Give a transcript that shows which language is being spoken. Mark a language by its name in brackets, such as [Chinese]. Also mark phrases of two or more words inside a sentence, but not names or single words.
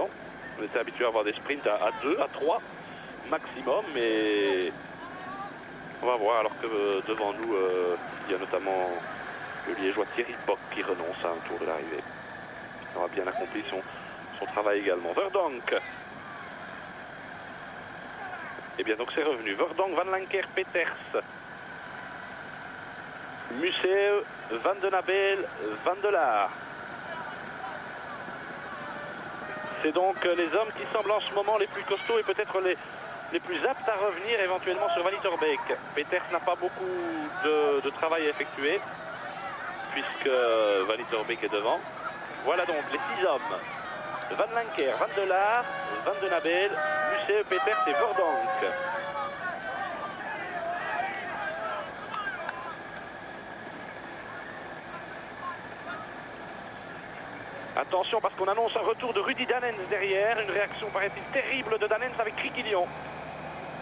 [French] On était habitué à avoir des sprints à 2, à 3 maximum, mais on va voir alors que devant nous, il y a notamment le liégeois Thierry Bock qui renonce à un tour de l'arrivée. Il aura bien accompli son travail également. Verdonk. Et bien donc c'est revenu. Verdonk, Van Lancker, Peters, Museeuw, Van den Nabel, Van der Laar. C'est donc les hommes qui semblent en ce moment les plus costauds et peut-être les plus aptes à revenir éventuellement sur Van Litterbeek. Peters n'a pas beaucoup de travail à effectuer puisque Van Litterbeek est devant. Voilà donc les 6 hommes. Van Lancker, Van der Laar, Van den Nabel, Museeuw, Peters et Verdonk. Attention parce qu'on annonce un retour de Rudy Danens derrière. Une réaction paraît-il terrible de Danens avec Criquillon.